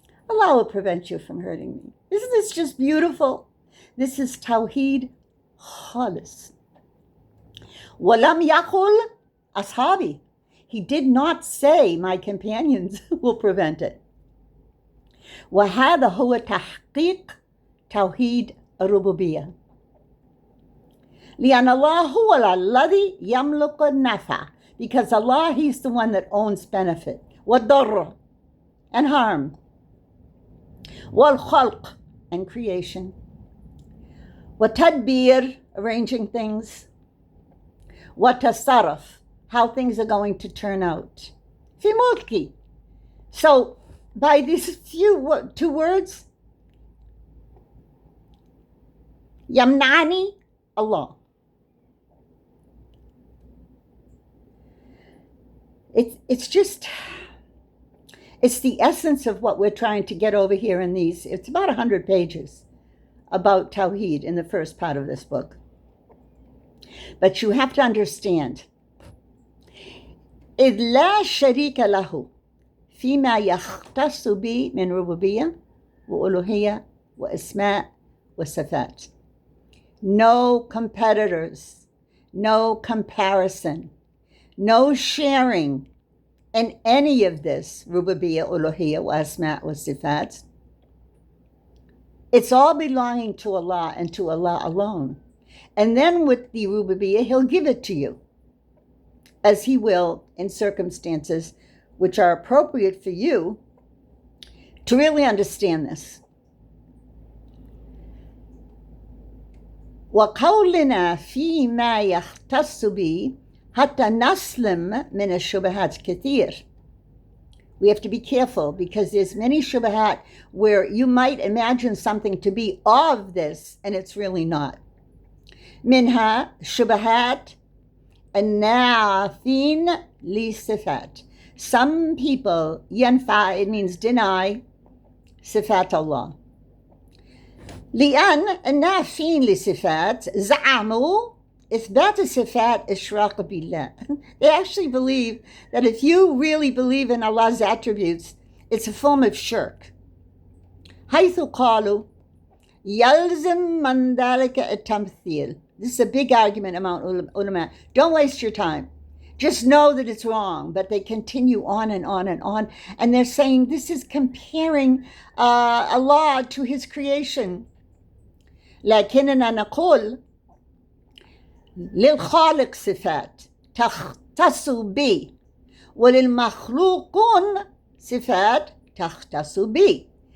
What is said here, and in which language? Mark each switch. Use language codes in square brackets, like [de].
[en] Allah will prevent you from hurting me. Isn't this just beautiful? This is Tawheed Khalis. [ar] Walam yaqul ashabi. [en] He did not say my companions will prevent it. [ar] وهذا هو تحقيق توحيد الربوبية. لأن الله هو الذي يملك النفع. [en] Because Allah, He's the one that owns benefit. والضر, and harm. والخلق, and creation. وتدبير, arranging things. وتصرف, how things are going to turn out. [ar] في ملكي. [en] So by these two words, Yamnani, Allah. It's the essence of what we're trying to get over here in these. It's about 100 pages about Tawheed in the first part of this book. But you have to understand, [ar] إذ لا شريك له فيما يختص به من ربوبية وألوهية وأسماء وصفات. [en] No competitors, no comparison, no sharing in any of this rububiyya, uluhiyya, wa asma' wa sifat. It's all belonging to Allah and to Allah alone. And then with the rububiyya, He'll give it to you, as He will in circumstances which are appropriate for you to really understand this. [ar] وقولنا فيما يختص به حتى نسلم من الشبهات كثير. [en] We have to be careful because there's many shubahat where you might imagine something to be of this and it's really not. [ar] منها شبهات النافين لصفات. [en] Some people, ينفع, it means deny, صفات Allah. [ar] لأن النافين لصفات زعموا إثبات الصفات إشراق بالله. [en] They actually believe that if you really believe in Allah's attributes, it's a form of shirk. [ar] حيث قالوا يلزم من ذلك التمثيل. [en] This is a big argument among ulama. Don't waste your time. Just know that it's wrong. But they continue on and on and on. And they're saying this is comparing Allah to His creation. [ar] لكننا نقول للخالق صفات تختص به وللمخلوقون صفات تختص به.